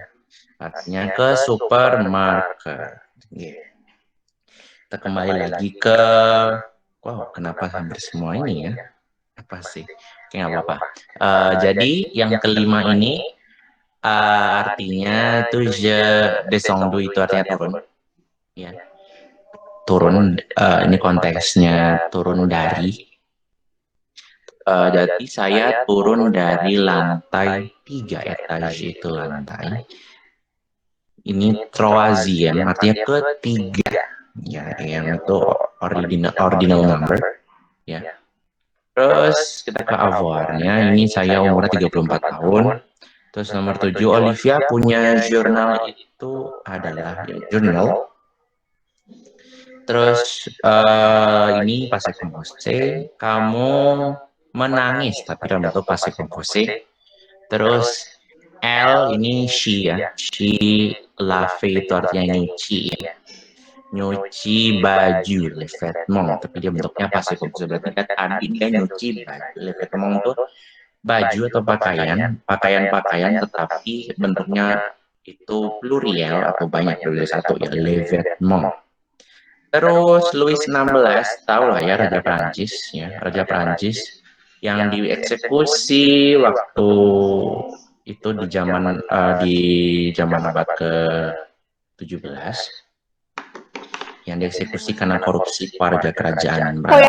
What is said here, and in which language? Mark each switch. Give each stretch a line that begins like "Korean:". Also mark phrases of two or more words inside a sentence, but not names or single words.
Indonesian: Artinya ke supermarket. Yeah. Kita kembali lagi ke wow, kenapa hampir semua ini ya? Apa sih? Oke, nggak apa-apa. Jadi yang kelima ini artinya itu
French: je descendu
Indonesian: itu artinya turun. Ya. Turun ini konteksnya turun dari. Jadi saya turun dari lantai 3 etage itu lantai. Ini troisième artinya ketiga. Ya, yang itu
English: ordinal number.
Indonesian: Ya. Terus kita ke avoir-nya. Ini saya umurnya 34 tahun. Terus nomor 7, Olivia punya jurnal itu adalah ya, jurnal. Terus ini
French: passé composé.
Indonesian: Kamu menangis tapi dalam bentuk
French: passé composé.
Indonesian: Terus L ini she ya. She lave itu artinya nyuci ya. Nyuci baju,
French: les vêtements,
Indonesian: tapi dia bentuknya
French: passé composé.
Indonesian: Berarti kan tadi dia nyuci baju.
French: Les vêtements
Indonesian: itu baju atau pakaian tetapi bentuknya itu plurial atau banyak dari satu ya,
French: les vêtements.
Indonesian: Terus Louis XVI, tahu lah ya Raja Prancis ya, Raja Prancis yang dieksekusi waktu itu di zaman abad ke-17 yang dieksekusi karena korupsi warga kerajaan Prancis.